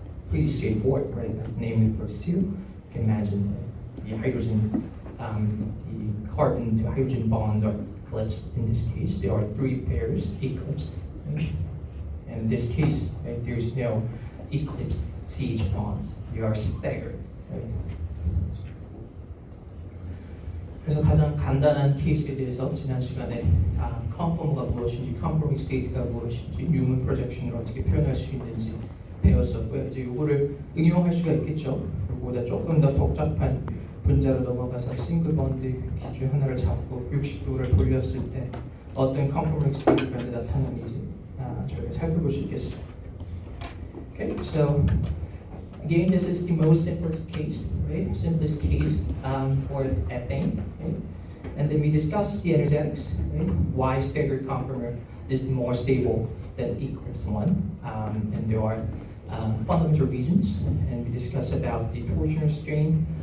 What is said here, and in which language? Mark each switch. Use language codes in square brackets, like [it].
[en] Pretty straightforward, right? As the name refers to. You can imagine the hydrogen, the carbon to hydrogen bonds are eclipsed. In this case, there are 3 pairs eclipsed, right? And in this case, right, there is no eclipsed CH bonds. They are staggered, right? [ko] 그래서 가장 간단한 케이스에 대해서 지난 시간에 컨포머가 무엇인지, 컨포밍 스테이트가 무엇인지, 뉴먼 프로젝션을 어떻게 표현할 수 있는지 배웠었고요. 이제 이거를 응용할 수가 있겠죠. 그리고 조금 더 복잡한 분자로 넘어가서 싱글 번드 기준 하나를 잡고 60도를 돌렸을 때 어떤 컨포밍 스테이트가 나타나는지 저희가 살펴볼 수 있겠습니다. [en] Okay, so again, this is the most simplest case, right? Simplest case for ethane, right? And then we discuss the energetics, right? Why staggered conformer is more stable than eclipsed one, and there are fundamental reasons. And we discuss about the torsional strain,